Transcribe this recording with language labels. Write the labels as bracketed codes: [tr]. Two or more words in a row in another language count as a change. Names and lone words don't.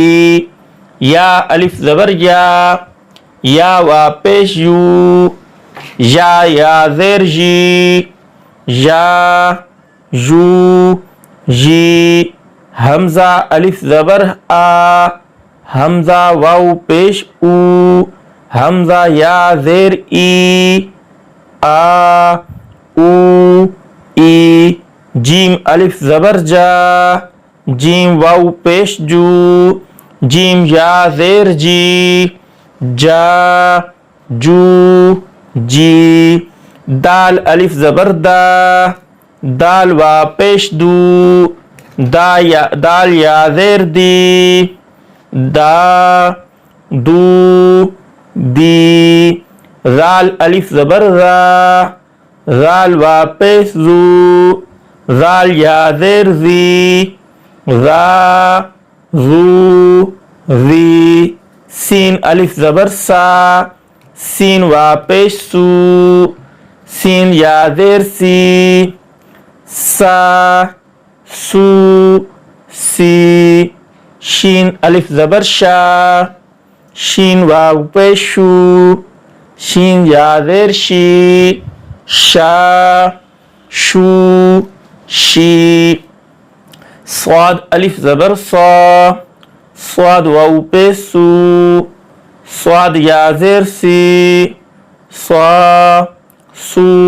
[ur] یا الف زبر یا، یا واو پیش یو، یا یا زیر جی، یا یو جی. ہمزہ الف زبر آ، ہمزہ واو پیش او، ہمزہ یا زیر ای, آ او ای جیم الف زبر جا جیم واو پیش جو جیم یا زیر جی جا جو جی دال الف زبر دا دال وا پیش دو دال یا زیر دی دا دو دی زال الف زبر را زال وا پیش زو زال یا زیر زی را زو زی سین الف زبر سا سین وا پیش سو سین یا زیر سی سا سو سی شین الف زبر شا شین واو پیش شو شین یا زیر شی شا شو شی صاد الف زبر صا صاد واو پیش سو صاد یا زیر سی صا سو